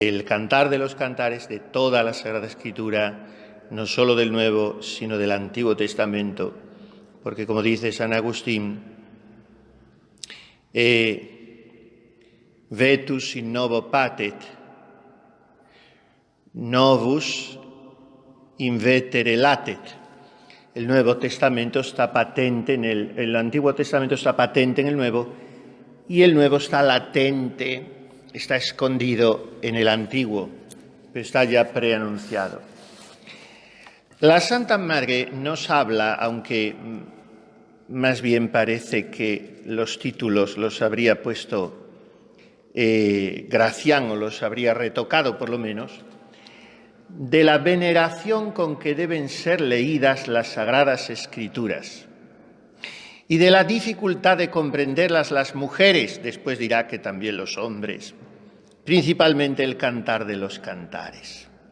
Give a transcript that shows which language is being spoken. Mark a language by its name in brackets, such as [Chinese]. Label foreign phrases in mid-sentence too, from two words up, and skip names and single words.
[Spanish] el Cantar de los Cantares de toda la Sagrada Escritura, no solo del Nuevo, sino del Antiguo Testamento, porque como dice San Agustín, [Latin] vetus in novo patet, novus in vetere latet. [Spanish] El Nuevo Testamento está patente el Antiguo Testamento está patente en el Nuevo, y el Nuevo está latente, está escondido en el Antiguo, pero está ya preanunciado. La Santa Madre nos habla, aunque más bien parece que los títulos los habría puesto Gracián o los habría retocado por lo menos, de la veneración con que deben ser leídas las Sagradas Escrituras y de la dificultad de comprenderlas las mujeres, después dirá que también los hombres, principalmente el Cantar de los Cantares.